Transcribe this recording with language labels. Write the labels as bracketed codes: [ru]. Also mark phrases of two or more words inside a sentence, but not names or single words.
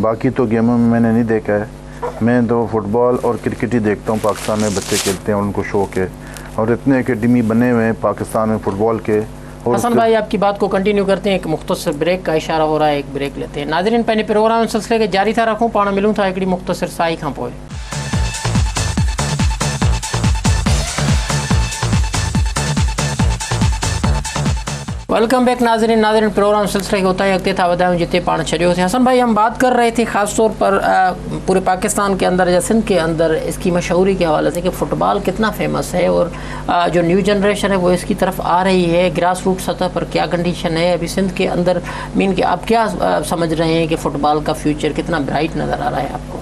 [ur] باقی تو گیموں میں میں نے نہیں دیکھا ہے۔ میں تو فٹبال اور کرکٹ ہی دیکھتا ہوں. پاکستان میں بچے کھیلتے ہیں، ان کو شوق ہے اور اتنے اکیڈمی بنے ہوئے ہیں پاکستان میں فٹبال کے. और حسن بھائی آپ کی بات کو کنٹینیو کرتے ہیں، ایک مختصر بریک کا اشارہ ہو رہا ہے، ایک بریک لیتے ہیں. [sd] नाज़रीन, पहिने प्रोग्राम सिलसिले के जारी था रखूँ, पाण मिलूँ था हिकिड़ी मुख्तसर साई खां पोइ। [en] welcome back [sd] नाज़रीन प्रोग्राम सिलसिले होता है अॻिते था वधायूं जिते पाण छॾियोसीं। [ur] حسن بھائی، ہم بات کر رہے تھے خاص طور پر پورے پاکستان کے اندر یا سندھ کے اندر اس کی مشہوری کے حوالے سے کہ فٹبال کتنا فیمس ہے اور جو [en] new generation [ur] ہے وہ اس کی طرف آ رہی ہے. [en] grass root [ur] سطح پر کیا کنڈیشن ہے ابھی سندھ کے اندر؟ مین کہ آپ کیا سمجھ رہے ہیں کہ فٹبال کا فیوچر کتنا برائٹ نظر آ رہا ہے آپ کو?